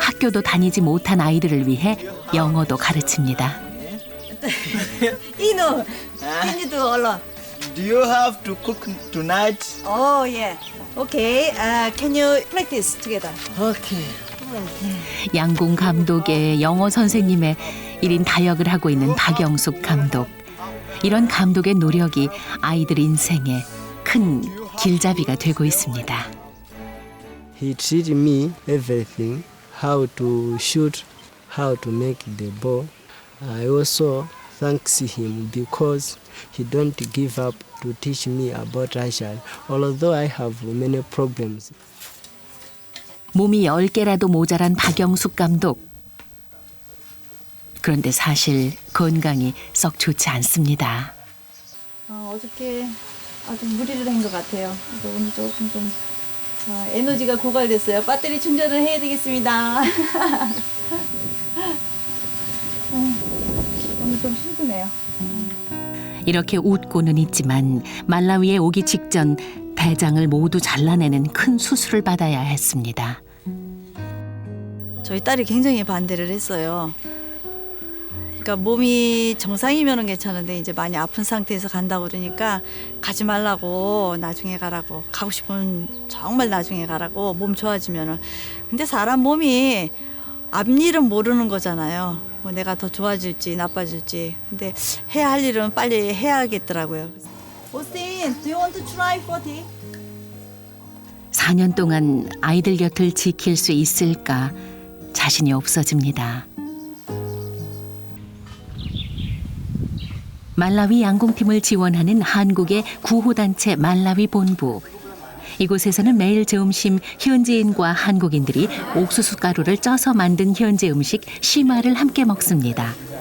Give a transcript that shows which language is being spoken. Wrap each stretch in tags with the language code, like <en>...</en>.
<ko>학교도 다니지 못한 아이들을 위해 영어도 가르칩니다. 이노.</ko> <en>Can you do</en> <ko>얼른?</ko> <en>Do you have to cook tonight? Oh yeah. Okay. Can you practice together? Okay.</en> <ko>양궁 감독의 영어 선생님의 1인 다역을 하고 있는 박영숙 감독. 이런 감독의 노력이 아이들 인생에 큰 길잡이가 되고 있습니다.</ko> <en>He treated me everything, how to shoot, how to make the ball. I also thanks him because he don't give up to teach me about archery, although I have many problems.</en> <ko>몸이 10개라도 모자란 박영숙 감독. 그런데 사실 건강이 썩 좋지 않습니다. 어저께 아주 무리를 한 것 같아요. 그래서 오늘 조금 좀 에너지가 고갈됐어요. 배터리 충전을 해야 되겠습니다. 오늘 좀 힘드네요. 이렇게 웃고는 있지만 말라위에 오기 직전 대장을 모두 잘라내는 큰 수술을 받아야 했습니다. 저희 딸이 굉장히 반대를 했어요. 그러니까 몸이 정상이면은 괜찮은데 이제 많이 아픈 상태에서 간다고 그러니까 가지 말라고, 나중에 가라고, 가고 싶으면 정말 나중에 가라고, 몸 좋아지면은. 근데 사람 몸이 앞일은 모르는 거잖아요. 뭐 내가 더 좋아질지 나빠질지. 근데 해야 할 일은 빨리 해야겠더라고요.</ko> <en>오스틴, do you want to try 40?</en> <ko>4년 동안 아이들 곁을 지킬 수 있을까 자신이 없어집니다. 말라위 양궁팀을 지원하는 한국의 구호단체 말라위 본부. 이곳에서는 매일 점심 현지인과 한국인들이 옥수수 가루를 쪄서 만든 현지 음식 시마를 함께 먹습니다.</ko>